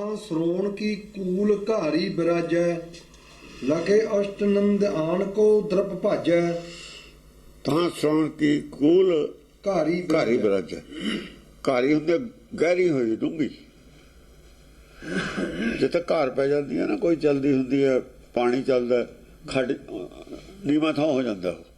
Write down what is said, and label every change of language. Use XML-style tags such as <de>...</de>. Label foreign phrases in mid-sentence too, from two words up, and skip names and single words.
<bra>श्रोण की कूल घारी बिराजै, लखे अष्ट नंद आन को द्रप भाजै।</bra> <pa>ਤਾਂ ਸੌਣ ਕੀ ਕੂਲ घारी ਘਾਰੀ ਬਰਾਜੈ। ਘਾਰੀ ਹੁੰਦੀ ਗਹਿਰੀ ਹੋਈ ਡੂੰਘੀ, ਜਿੱਥੇ ਘਰ ਪੈ ਜਾਂਦੀ ਹੈ ਨਾ, ਕੋਈ ਚਲਦੀ ਹੁੰਦੀ ਹੈ, ਪਾਣੀ ਚੱਲਦਾ, ਖੱਡ ਨੀਵਾਂ ਥਾਂ ਹੋ ਜਾਂਦਾ।</pa>